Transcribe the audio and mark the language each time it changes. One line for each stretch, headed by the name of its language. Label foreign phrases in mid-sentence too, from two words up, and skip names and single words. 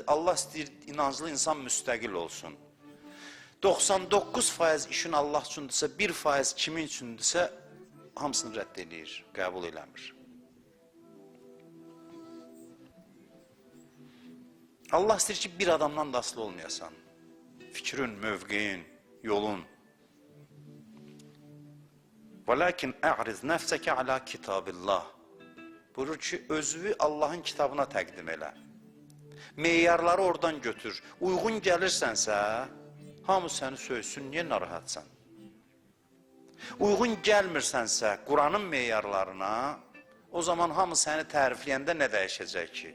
Azerbaijani: Allah istəyir, inanclı insan müstəqil olsun. 99% işin Allah üçündürsə, 1% kimin üçündürsə, hamısını rədd edir, qəbul eləmir. Allah istəyir ki, bir adamdan da asılı olmayasan. Fikrin, mövqeyin, yolun.
Arabic: وَلَكِنْ اَعْرِضْ نَفْسَكَ عَلَى كِتَابِ اللّٰهِ
Azerbaijani: Buyurur ki, özünü Allahın kitabına təqdim elə. Meyarları oradan götür. Uyğun gəlirsənsə, hamı səni söysün, niyə narahatsan? Uyğun gəlmirsənsə Quranın meyarlarına, o zaman hamı səni tərifləyəndə nə dəyişəcək ki?